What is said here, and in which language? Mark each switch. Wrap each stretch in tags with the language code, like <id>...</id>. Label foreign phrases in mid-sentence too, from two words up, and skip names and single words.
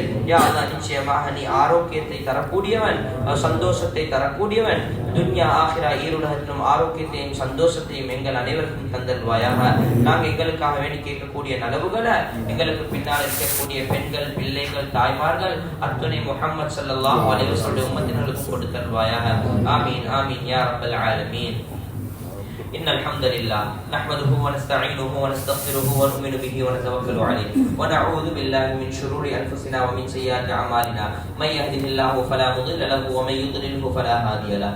<ar>يا الله,</ar> <ta>நிச்சயமாக நீ ஆரோக்கியத்தை தரக்கூடியவன், சந்தோஷத்தை தரக்கூடியவன்.</ta> <ar>دنيا آخرة</ar> <ta>ஈருலகத்திலும் ஆரோக்கியத்தையும் சந்தோஷத்தையும் எங்கள் அனைவருக்கும் தந்தல்வாயாக. நாங்கள் எங்களுக்காக வேண்டி கேட்கக்கூடிய நலவுகளை எங்களுக்கு பின்னால் இருக்கக்கூடிய பெண்கள், பிள்ளைகள், தாய்மார்கள் அத்துணை முஹம்மது</ta> <ar>صلى الله عليه وسلم</ar> <ta>உம்மத்தினர்களுக்கு கொடுத்தல்வாயாக.</ta> <ar>آمين آمين يا رب العالمين. إن الحمد لله نحمده ونستعينه ونستغفره ونؤمن به ونتوكل عليه ونعوذ بالله من شرور أنفسنا ومن سيئات أعمالنا. من يهده الله فلا مضل له ومن يضلله فلا هادي له.</ar>